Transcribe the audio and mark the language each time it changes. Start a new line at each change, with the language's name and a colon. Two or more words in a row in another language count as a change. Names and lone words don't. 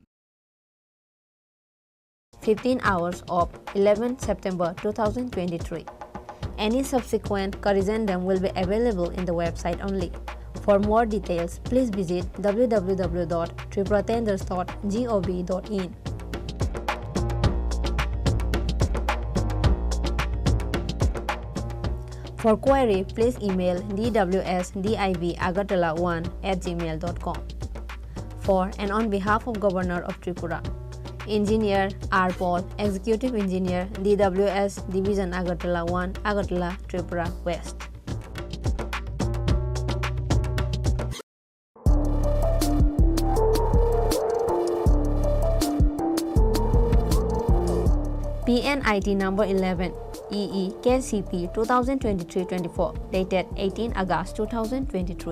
English: 15 hours of 11 September 2023. Any subsequent corrigendum will be available in the website only. For more details, please visit www.tripuratenders.gov.in. For query, please email dwsdib@agartala1@gmail.com. For and on behalf of Governor of Tripura, Engineer R. Paul, Executive Engineer, DWS Division Agartala 1, Agartala, Tripura West. PNIT number 11 EE KCP 2023-24 dated 18 August 2023.